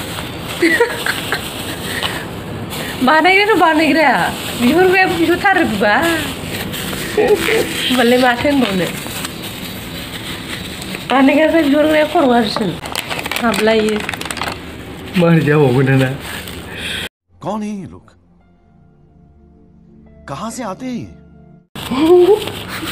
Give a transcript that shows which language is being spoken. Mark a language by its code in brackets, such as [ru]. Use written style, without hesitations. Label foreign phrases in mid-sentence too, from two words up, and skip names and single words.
[brx] बानायग्रायाथ' बानायग्राया बिहरग्रायाबो बिहरथारो बिबा होमबालाय माथो होनबावनो बानायग्रानिफ्राय बिहरग्राया खर' गाज्रिसिन हाबलायो मारै जाबावगोन दाना [hi] कौन है ये लोग कहाँ से आते हैं